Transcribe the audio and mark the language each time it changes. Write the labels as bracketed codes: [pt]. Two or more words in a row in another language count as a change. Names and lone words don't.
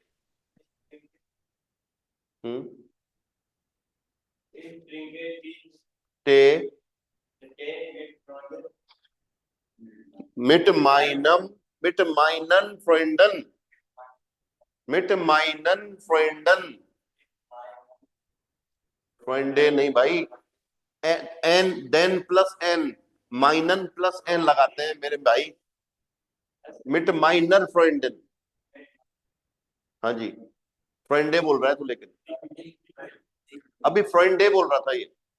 [hi] टे [de] mit meinen Freunden, mit meinen Freunden, [hi] Freunde नहीं भाई, [en] n then plus n, [hi] माइनन प्लस एन लगाते हैं मेरे भाई, [de] mit meinen Freunden. [hi] हाँ जी फ्रेंडे बोल रहा है तू, लेकिन अभी फ्रेंडे बोल रहा था ये।